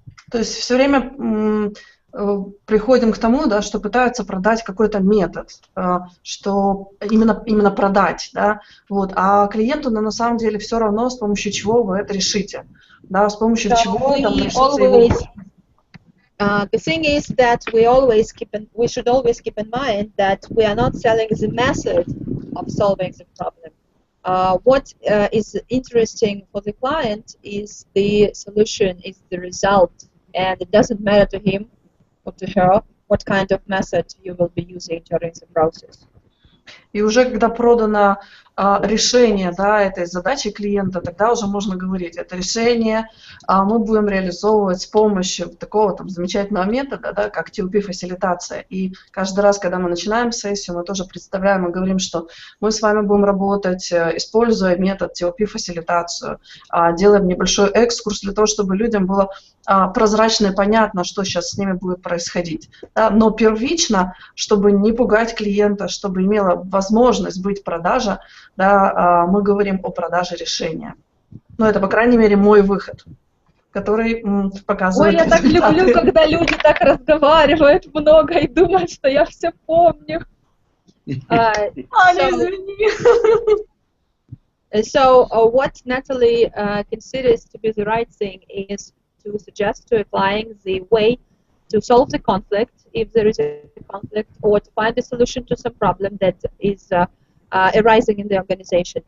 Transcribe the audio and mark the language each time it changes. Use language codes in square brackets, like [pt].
[ru] То есть все время приходим к тому, да, что пытаются продать какой-то метод, что именно продать, да, вот, а клиенту на самом деле все равно, с помощью чего вы это решите, да, с помощью чего там решится его. [en] The thing is that we should always keep in mind that we are not selling the method of solving the problem. What is interesting for the client is the solution, is the result, and it doesn't matter to him or to her what kind of method you will be using during the process. [ru] И уже когда продано решение, да, этой задачи клиента, тогда уже можно говорить, это решение мы будем реализовывать с помощью такого там замечательного метода, да, как ToP фасилитация. И каждый раз, когда мы начинаем сессию, мы тоже представляем и говорим, что мы с вами будем работать, используя метод ToP фасилитацию, делаем небольшой экскурс для того, чтобы людям было прозрачно и понятно, что сейчас с ними будет происходить. Да, но первично, чтобы не пугать клиента, чтобы имела возможность быть продажа, да, мы говорим о продаже решения. Ну, это, по крайней мере, мой выход, который показывает. Ой, я так люблю, когда люди так разговаривают много и думают, что я все помню. [en] So what Natalie considers to be the right thing is to suggest to a client the way to solve the conflict, if there is a conflict, or to find a solution to some problem that is arising in the organization.